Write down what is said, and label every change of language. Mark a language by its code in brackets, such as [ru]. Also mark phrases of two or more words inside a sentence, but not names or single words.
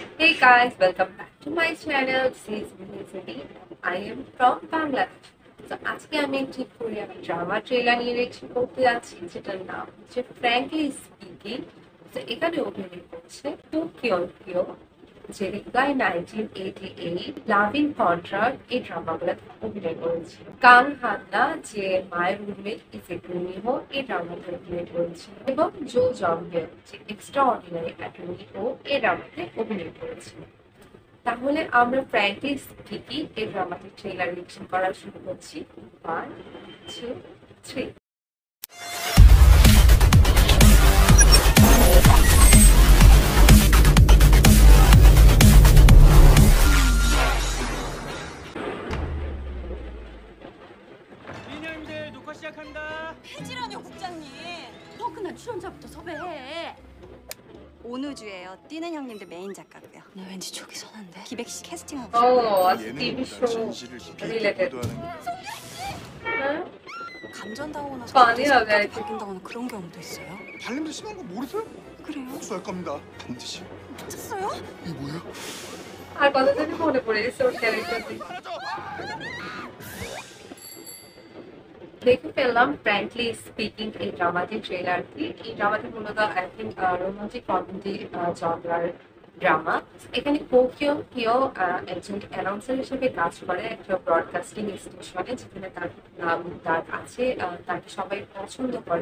[en] Hey guys, welcome back to my channel. This is Vinizity. I am from Bangladesh. [bn] তো আজকে আমি একটি [en] Korean drama trailer [bn] নিয়ে রিঅ্যাকশন করতে যাচ্ছি, যেটার নাম হচ্ছে ফ্র্যাঙ্কলি স্পিকিং। তো এখানে অভিনয় করছে টু কিয়ন কিও, যে গাই 1988 লাভিং কন্ট্রাক্ট এই ড্রামাগুলোতে অভিনয় করেছিল। কাং হান্না, যে মায়ের রুমমেট ইসেকুন মিহো এই ড্রামাতে অভিনয় করেছিল, এবং জো জংহেল, যে এক্সট্রা অর্ডিনারি অ্যাটর্নি ও এই ড্রামাতে অভিনয় করেছিল। তাহলে আমরা ফ্র্যাঙ্কলি স্পিকিং এই ড্রামাটির [en] trailer reaction [bn] করা শুরু করছি। 1 2 3। [ko] 미녀님들 녹화 시작한다. 폐지라뇨 국장님. 더 큰날 출연자부터 섭외해. 온우주예요. 뛰는 형님들 메인 작가고요. 나 왠지 촉이 선한데. 기백 씨 캐스팅하고 오, 싶어요. TV 예능보다 쇼 진실을 깊이 related. 보도하는 게 감전당하고 나서 아니야, 갑자기 네. 발견당하는 그런 경우도 있어요. 발냄새 심한 거 모르세요? 그래요? 복수할 겁니다. 반드시. 찾았어요? 이게 뭐야? [bn] আর কথা যদি মনে পড়ে গেছে ওর ক্যারেক্টার দেখে ফেললাম ফ্র্যাঙ্কলি স্পিকিং এই ড্রামাটির ট্রেলারটি। এই ড্রামাটি মূলত [en] I think romantic comedy [bn] জনরার ড্রামা। এখানে কোকিও কিও একজন অ্যানাউন্সার হিসেবে কাজ করে একটা [en] broadcasting station, [bn] যেখানে তার আছে, তাকে সবাই পছন্দ করে।